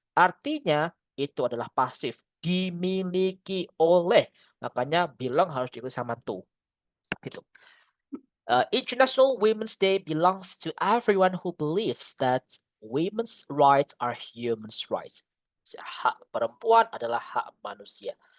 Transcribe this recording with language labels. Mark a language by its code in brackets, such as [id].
[id] Artinya itu adalah pasif, dimiliki oleh. Makanya belong harus diikuti sama to. Gitu. [en] International Women's Day belongs to everyone who believes that women's rights are human rights. [id] Hak perempuan adalah hak manusia.